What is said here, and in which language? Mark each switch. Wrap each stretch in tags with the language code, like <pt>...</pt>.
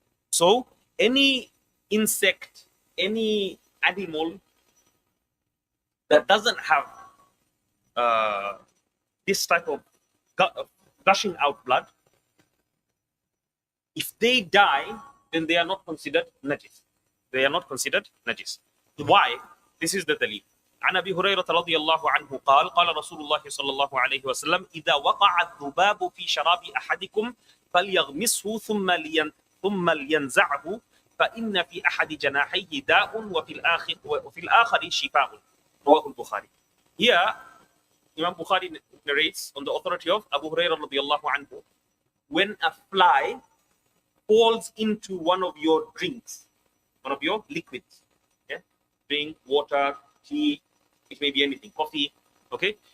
<en>So any insect, any animal that doesn't have this type of gushing out blood, if they die, then they are not considered najis. They are not considered najis. Why? This is the dalil.</en> <ar>عن أبي هريرة رضي الله عنه قال قال رسول الله صلى الله عليه وسلم إذا وقع الذباب في شراب أحدكم فليغمسه ثم لينزعه فإن في أحد جناحيه داء وفي الآخر شفاء. رواه البخاري.</ar> <en>Here, Imam Bukhari narrates on the authority of Abu Hurairah رضي الله عنه, when a fly falls into one of your drinks, one of your liquids, okay? Drink, water, tea, it may be anything, coffee, okay?</en>